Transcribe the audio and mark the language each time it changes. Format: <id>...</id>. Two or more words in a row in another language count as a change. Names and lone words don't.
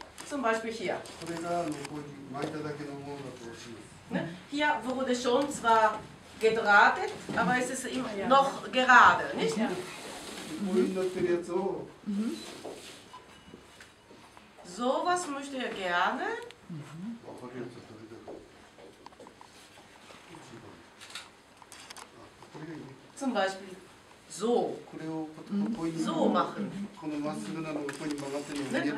<de>zum Beispiel hier.</de> <ja>これがここに巻いただけのものだとします。</ja> <de>Ne? Hier wurde schon zwar gedrahtet, aber es ist immer noch gerade, nicht?</de> <ja>こういうになってるやつを</ja> <de>Sowas möchte er gerne. Zum Beispiel so. So machen. Ne?</de>